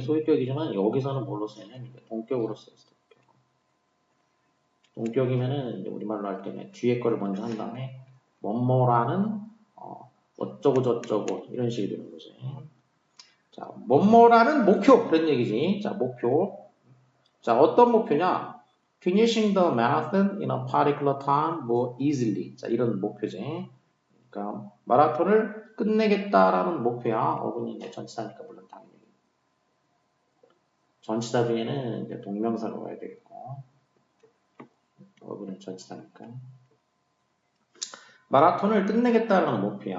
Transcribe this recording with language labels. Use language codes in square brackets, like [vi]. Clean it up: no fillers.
[ko] 소유격이지만 여기서는 뭘로 쓰냐면 동격으로 써요. 동격이면은 우리말로 할 때는 뒤에 거를 먼저 한 다음에 뭐뭐라는 어쩌고 저쩌고 이런 식이 되는 거지. 자, 뭐뭐라는 목표 그런 얘기지. 자, 목표. 자, 어떤 목표냐? [en] Finishing the marathon in a particular time more easily. [ko] 자, 이런 목표지. 그러니까 마라톤을 끝내겠다라는 목표야. 어근이 이제 전치사니까 물론 당연히. 전치사 중에는 이제 동명사로 가야 되겠고. 어근은 전치사니까. 마라톤을 끝내겠다는 목표야.